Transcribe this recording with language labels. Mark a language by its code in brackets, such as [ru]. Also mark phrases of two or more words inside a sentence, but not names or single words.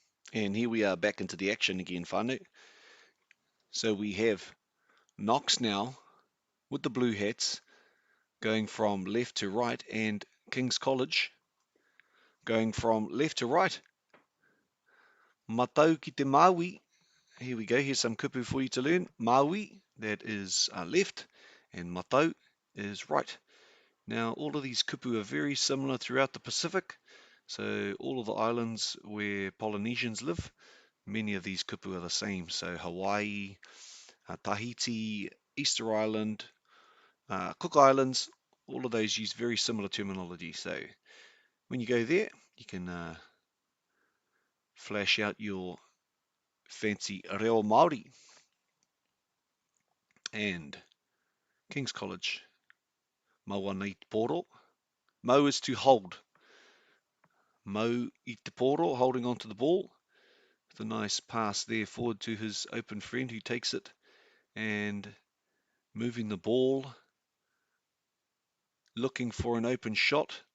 [en] And here we are back into the action again, whānau. So we have Knox now with the blue hats going from left to right, and King's College going from left to right. [mi] Matau ki te Māui. [en] Here we go. Here's some kupu for you to learn. Māui, that is left, and Matau is right. Now, all of these kupu are very similar throughout the Pacific. So all of the islands where Polynesians live, many of these kupu are the same. So Hawaii, Tahiti, Easter Island, Cook Islands, all of those use very similar terminology. So when you go there, you can flash out your fancy [mi] reo Māori. [en] And King's College, [mi] maua nei te poro. [en] Mau is to hold. [mi] Mau i te poro, [en] holding onto the ball. With a nice pass there forward to his open friend who takes it and moving the ball, looking for an open shot.